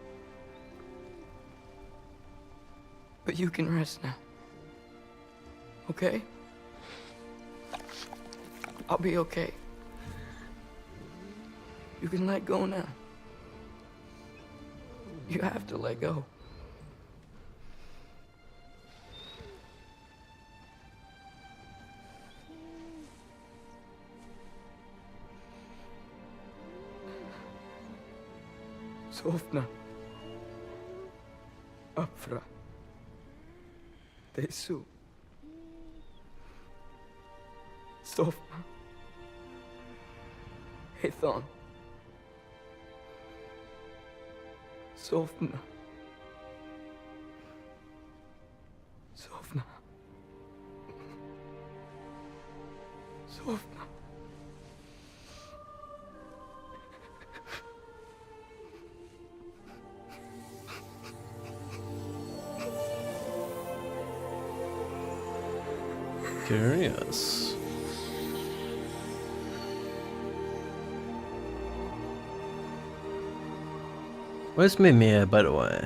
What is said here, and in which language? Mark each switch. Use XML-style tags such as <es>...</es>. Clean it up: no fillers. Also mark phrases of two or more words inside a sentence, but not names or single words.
<en>But you can rest now. Okay? I'll be okay. You can let go now. You have to let go.</en> <is>Sofna. Afra. Tesu. Sofna. Ethon. Sofna. Sofna. Sofna.</is> <en>Curious. Where's Mimir, by the way?</en>